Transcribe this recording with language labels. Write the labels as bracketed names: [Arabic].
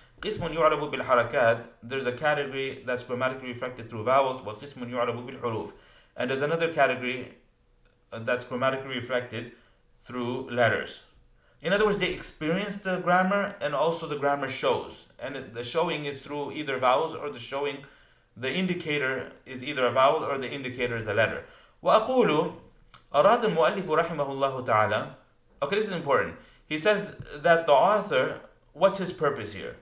[Arabic] قسم يعرب بالحركات, [English] there's a category that's grammatically reflected through vowels, [Arabic] وقسم يعرب بالحروف, [English] and there's another category that's grammatically reflected through letters. In other words, they experience the grammar, and also the grammar shows. And the showing is through either vowels, or the indicator is either a vowel or the indicator is a letter. [Arabic] وأقول أراد المؤلف رحمه الله تعالى. [English] Okay, this is important. He says that the author, what's his purpose here?